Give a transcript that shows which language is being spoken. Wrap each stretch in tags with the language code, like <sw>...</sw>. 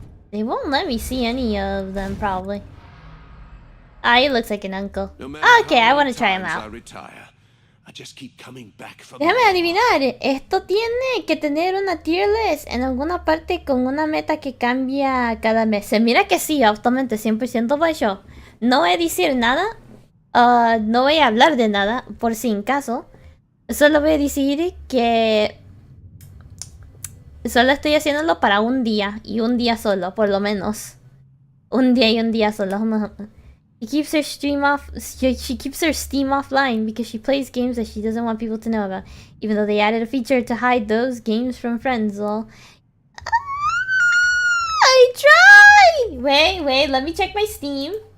<en>They won't let me see any of them, probably. Ah, he looks like an uncle. Okay, I want to try him out.</en> <es>Déjame adivinar, esto tiene que tener una tier list en alguna parte con una meta que cambia cada mes. Se mira que sí, absolutamente 100% voy yo. No voy a decir nada, no voy a hablar de nada, por si en caso. Solo voy a decir que solo estoy haciéndolo para un día, y un día solo, por lo menos. Un día y un día solo.</es> <en>She keeps her she keeps her Steam offline because she plays games that she doesn't want people to know about, even though they added a feature to hide those games from friends. Well, I try. Wait, let me check my Steam.</en>